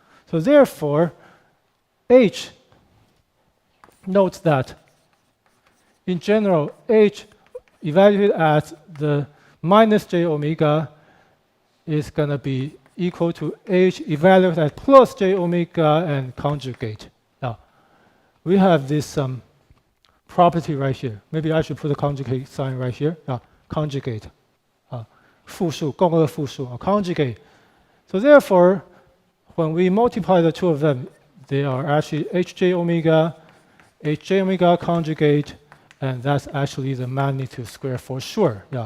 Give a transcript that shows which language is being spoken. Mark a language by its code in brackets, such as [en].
[en] So therefore, h, note that in general, h evaluated at the minus j omega is going to be equal to h evaluated at plus j omega and conjugate. Now, we have this property right here. Maybe I should put a conjugate sign right here. Conjugate. [zh] 复数, 共轭复数, conjugate. [en] So therefore, when we multiply the two of them, they are actually hj omega conjugate, and that's actually the magnitude square for sure.